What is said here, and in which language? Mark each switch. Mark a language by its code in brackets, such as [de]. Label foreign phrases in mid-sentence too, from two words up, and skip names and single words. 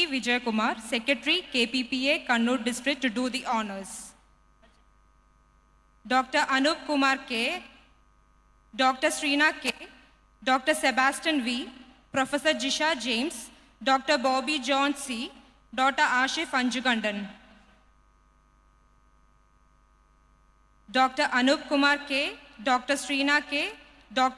[en] Vijay Kumar, Secretary, KPPA, Kannur District, to do the honors. Dr. Anup Kumar K, Dr. Srina K, Dr. Sebastian V, Professor Jisha James, Dr. Bobby John C, Dr. Ashif Anjugandan. Dr. Anup Kumar K, Dr. Srina K, Dr.